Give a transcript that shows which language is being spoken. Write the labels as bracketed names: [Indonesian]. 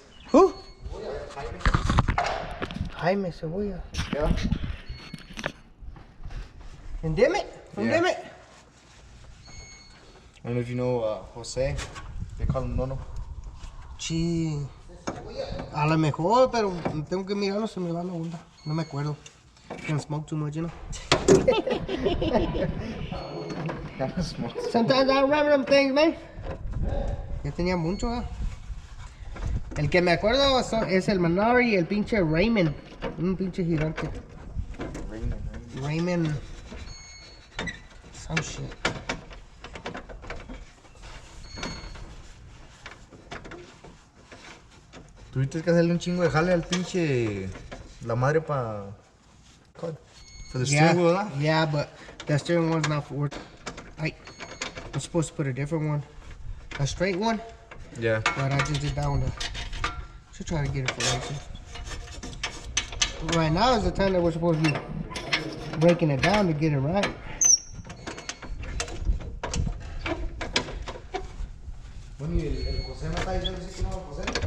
[English] Who? Jaime Cebolla. Yeah. And Dimit? From Yeah. Dimit? I don't know if you know Jose. They call him Nono. [Spanish] Sí. A lo mejor, pero tengo que mirarlo, se me va la onda. No me acuerdo. [English] Can't smoke too much, you know? Sometimes I don't remember them things, man. [Spanish] Ya tenía mucho, ¿eh? El que me acuerdo es el Manari y el pinche Raymond. Un pinche gigante. Raymond. [English] Some shit. [Spanish] Tuviste que hacerle un chingo de jale al pinche. La madre pa. [English] For the steering wheel, [Spanish] ¿verdad? [English] Yeah, but that steering wheel's not for work. I'm supposed to put a different one. A straight one. Yeah. But I just did that one. Should try to get it for racing. Right now is the time that we're supposed to be breaking it down to get it right. [Spanish] Bueno, y el José me está diciendo así que no, José.